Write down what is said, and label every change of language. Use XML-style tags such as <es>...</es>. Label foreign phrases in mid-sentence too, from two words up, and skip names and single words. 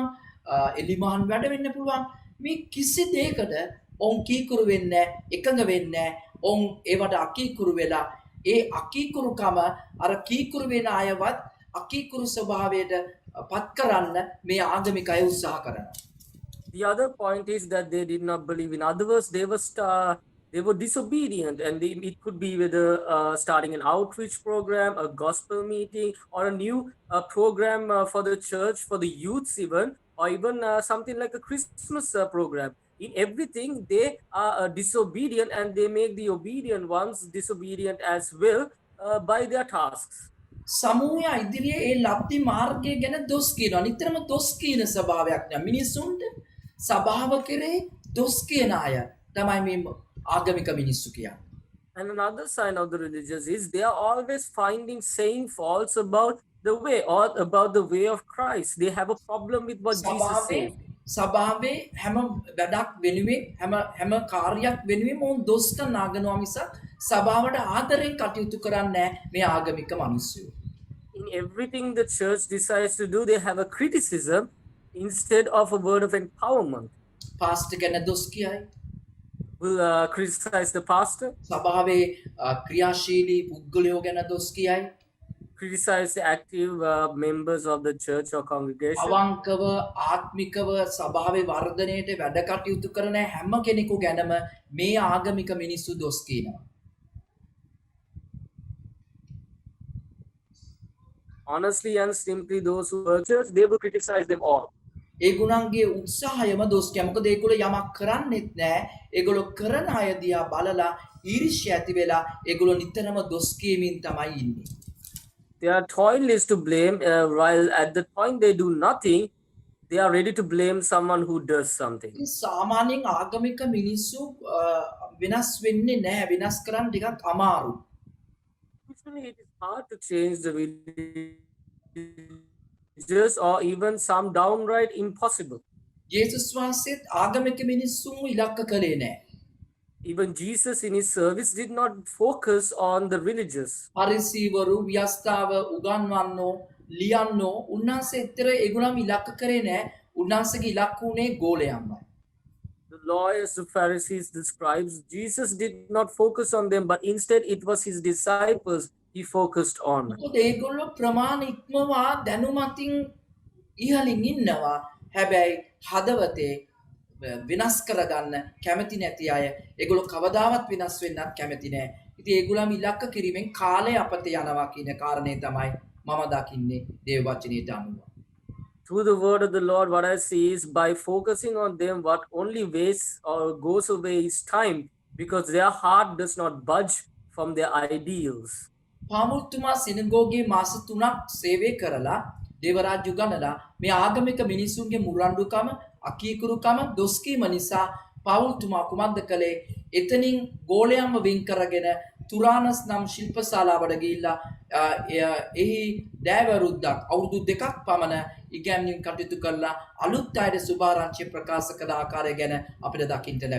<si>එලිමහන් වැඩ වෙන්න පුළුවන්. මේ කිසි දෙයකට ඔවුන් කීකරු වෙන්නේ එකඟ වෙන්නේ ඔවුන් ඒවට අකීකරු වෙලා ඒ අකීකරුකම අර කීකරු වෙන අයවත් අකීකරු ස්වභාවයට පත් කරන්න මේ ආගමික අය උත්සාහ කරනවා.</si> <en>The other point is that they did not believe. In other words, they were disobedient, and it could be whether starting an outreach program, a gospel meeting, or a new program for the church, for the youths even, or even something like a Christmas program. In everything, they are disobedient, and they make the obedient ones disobedient as well by their tasks.</en> <si>සමූහයා ඉදිරියේ ඒ ලබ්ධි මාර්ගය ගැන දොස් කියනවා. නිතරම දොස් කියන ස්වභාවයක් නෑ. මිනිස්සුන්ට සභාව කෙරේ දොස් කියන අය තමයි මේ ආගමික මිනිස්සු කියන්නේ.</si> <en>And another sign of the religious is they are always finding saying faults about the way or about the way of Christ. They have a problem with what Jesus said.</en> <si>සභාවේ හැම වැඩක් වෙනුවෙන් හැම කාර්යයක් වෙනුවෙන් මොන් දොස්ක නාගනවා මිසක් සභාවට ආදරෙන් කටයුතු කරන්නේ නැහැ මේ ආගමික මිනිස්සු.</si> <en>In everything the church decides to do, they have a criticism instead of a word of empowerment.</en> <si>පාස්ටර් ගැන දොස් කියයි.</si> <en>Will criticize the pastor,</en> <si>සභාවේ ක්‍රියාශීලී පුද්ගලයෝ ගැන දොස් කියයි.</si> <en>criticize the active members of the church or congregation.</en> <si>අවංකව ආත්මිකව සභාවේ වර්ධනයට වැඩ කටයුතු කරන හැම කෙනෙකු ගැනම මේ ආගමික මිනිස්සු දොස් කියනවා.</si> <en>Honestly and simply, those who work church, they will criticize them all.</en> <si>ඒගොල්ලන්ගේ උත්සාහයම දොස් කියනවා. මොකද ඒගොල්ලෝ යමක් කරන්නෙත් නැහැ. ඒගොල්ලෝ කරන අය දිහා බලලා ඊර්ෂ්‍ය ඇති වෙලා ඒගොල්ලෝ නිතරම දොස් කියමින් තමයි ඉන්නේ.</si> <en>Their toil is to blame, while at the point they do nothing, they are ready to blame someone who does something.</en> <si>සාමාන්‍යයෙන් ආගමික මිනිස්සු වෙනස් වෙන්නේ නැහැ. වෙනස් කරන්න ටිකක් අමාරු.</si> <en>Usually it is hard to change the religious or even some downright impossible.</en> <si>ජේසුස් වහන්සේත් ආගමික මිනිස්සුන්ව ඉලක්ක කළේ නැහැ.</si> <en>Even Jesus in his service did not focus on the religious.</en> <si>පරිසීවරු ව්‍යස්ථාව උගන්වන්නෝ ලියන්නෝ උන්වහන්සේ එතර ඒගොල්ලන්ව ඉලක්ක කරේ නැහැ. උන්වහන්සේගේ ඉලක්ක උනේ ගෝලයන්මයි.</si> <en>The lawyers, the Pharisees, the scribes, Jesus did not focus on them, but instead it was his disciples he focused on.</en> <si>මොකද ඒගොල්ලෝ ප්‍රමාණ ඉක්මවා දැනුමතින් ඉහළින් ඉන්නවා. හැබැයි හදවතේ වෙනස් කරගන්න කැමති නැති අය ඒගොල්ලෝ කවදාවත් වෙනස් වෙන්නත් කැමති නැහැ. ඉතින් ඒගොල්ලන්ව ඉලක්ක කිරීමෙන් කාලය අපතේ යනවා කියන කාරණේ තමයි මම දකින්නේ දේව වචනයට අනුව.</si> <en>Through the word of the Lord, what I see is by focusing on them, what only wastes or goes away is time, because their heart does not budge from their ideals.</en> <si>පාමුල්තුමා සිනගෝගේ මාස 3ක් සේවය කරලා දේවරාජ්‍ය ගණලා මේ ආගමික මිනිසුන්ගේ මුරණ්ඩුකම අකීකරුකම දොස් කීම නිසා පාවුල්තුමා කුමක්ද කළේ? එතනින් ගෝලයන්ව වෙන් කරගෙන තුරානස් නම් ශිල්පශාලාවට ගිහිල්ලා එහි දෑවරුද්දක් අවුරුදු 2ක් පමණ ඉගැන්වීම් කටයුතු කරලා අලුත් අයට සුභාරංචිය ප්‍රකාශ කළ ආකාරය ගැන අපිට දකින්න ලැබෙනවා.</si>